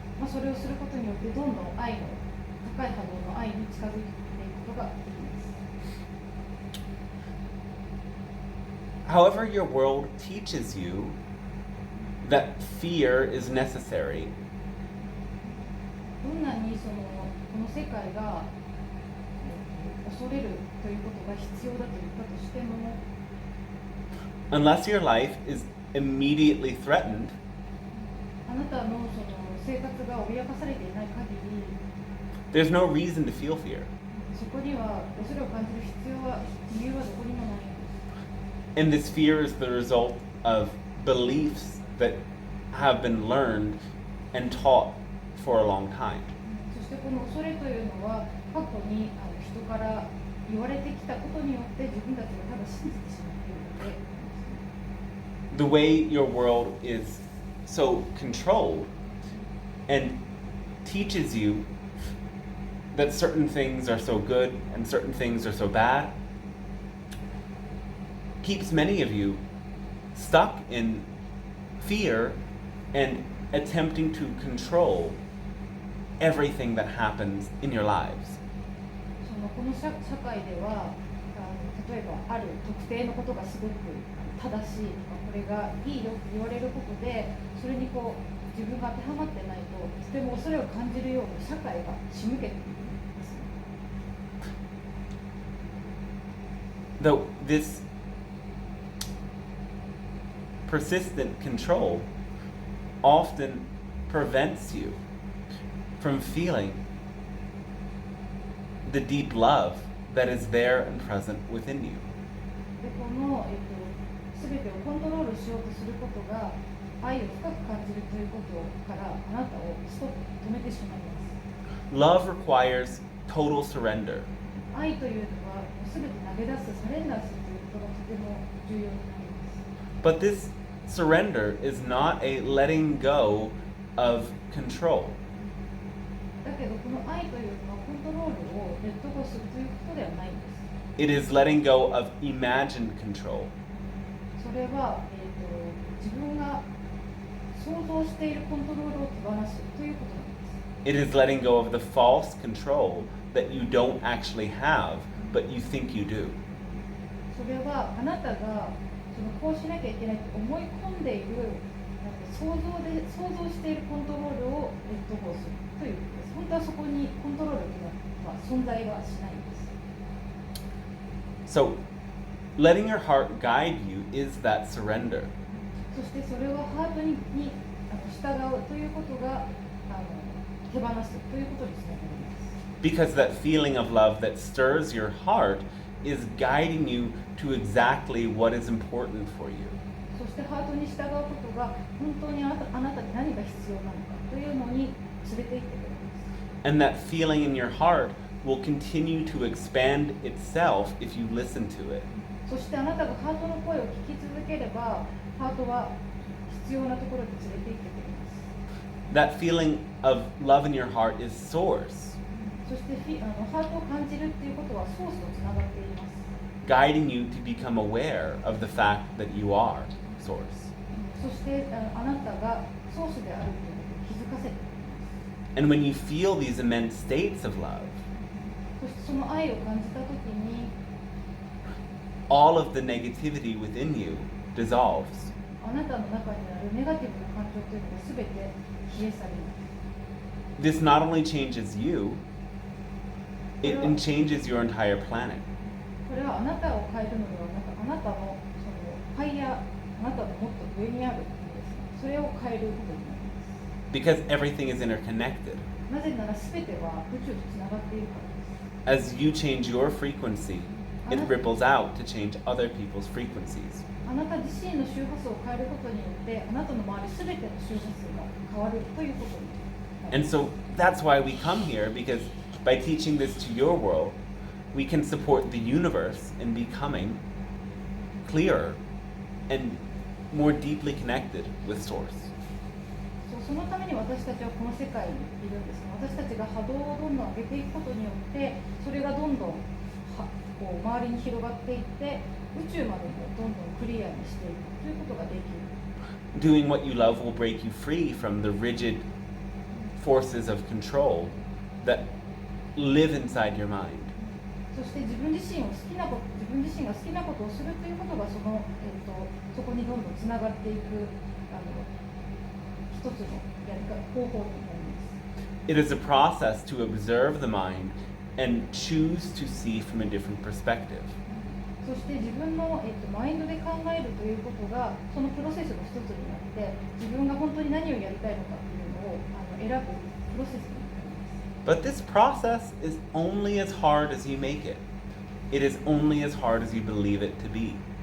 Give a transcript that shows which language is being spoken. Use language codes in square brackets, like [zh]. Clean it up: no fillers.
[ja] それをすることによってどんどん愛の高い波動の愛に近づいていくことができます。 [en] However, your world teaches you that fear is necessary. [ja] どんなにこの世界が恐れるということが必要だと言ったとしても [en] Unless your life is immediately threatened, [ja] あなたのその生活が脅かされていない限り [en] there's no reason to feel fear. [ja] そこには恐れを感じる理由はどこにもないんです。 [en] And this fear is the result of beliefs that have been learned and taught for a long time. [ja] そしてこの恐れというのは過去に人から言われてきたことによって自分たちがただ信じてしまっているので [en] The way your world is so controlled and teaches you that certain things are so good and certain things are so bad keeps many of you stuck in fear and attempting to control everything that happens in your lives. [ja] この社会では例えばある特定のことがすごく正しいとかこれがいいよって言われることでそれにこう自分が当てはまってないととても恐れを感じるように社会が仕向けているんです。 [en] Though this persistent control often prevents you from feeling the deep love that is there and present within you. [ja] でこの、全てをコントロールしようとすることが愛を深く感じるということからあなたをストップ止めてしまいます。 [en] Love requires total surrender. [ja] 愛というのは全て投げ出す、サレンダーするということがとても重要になります。 [en] But this surrender is not a letting go of control. [ja] だけどこの愛というのはコントロールをレッドゴーするということではないんです。 [en] It is letting go of imagined control. [ja] それは、自分が想像しているコントロールを手放すということなんです。 [en] It is letting go of the false control that you don't actually have, but you think you do. [ja] それはあなたがこうしなきゃいけないと思い込んでいる想像しているコントロールをレッドゴーするということです。本当はそこにコントロールというのは存在はしないんです。 [en] So, letting your heart guide you is that surrender. [ja] そしてそれをハートに従うということが手放すということにつながります。 [en] Because that feeling of love that stirs your heart is guiding you to exactly what is important for you. [ja] そしてハートに従うことが本当にあなたに何が必要なのかというのに連れて行ってくれます。 [en] And that feeling in your heart will continue to expand itself if you listen to it. [ja] そしてあなたがハートの声を聞き続ければ、ハートは必要なところに連れて行ってくれます。 [en] That feeling of love in your heart is source, [ja] そしてハートを感じるっていうことはソースとつながっています。 [en] guiding you to become aware of the fact that you are source. [ja] そしてあなたがソースであるということを気づかせてくれます。 [en] And when you feel these immense states of love, [ja] そしてその愛を感じたときに、 [en] all of the negativity within you dissolves. [ja] あなたの中にあるネガティブな感情というのがすべて消え去ります。 [en] This not only changes you, it changes your entire planet. [ja] これはあなたを変えるのではなく、あなたのそのファイヤー、あなたのもっと上にあるそそれを変えることになります。 [en] Because everything is interconnected. [ja] なぜなら全ては宇宙とつながっているからです。 [en] As you change your frequency, it ripples out to change other people's frequencies. [ja] あなた自身の周波数を変えることによってあなたの周りすべての周波数が変わるということになります。 [en] And so that's why we come here, because by teaching this to your world, we can support the universe in becoming clearer and more deeply connected with Source. [ja] そのために私たちはこの世界にいるんです。私たちが波動をどんどん上げていくことによってそれがどんどんこう周りに広がっていって宇宙までもどんどんクリアにしていくということができる。 [en] Doing what you love will break you free from the rigid forces of control that live inside your mind. [ja] そして自分自身が好きなことをするということがそこにどんどんつながっていく一つの方法になります。 [en] It is a process to observe the mind and choose to see from a different perspective. [ja] そして自分の、マインドで考えるということがそのプロセスの一つになって自分が本当に何をやりたいのかっていうのを選ぶプロセスになります。 [en] But this process is only as hard as you make it. It is only as hard as you believe it to be.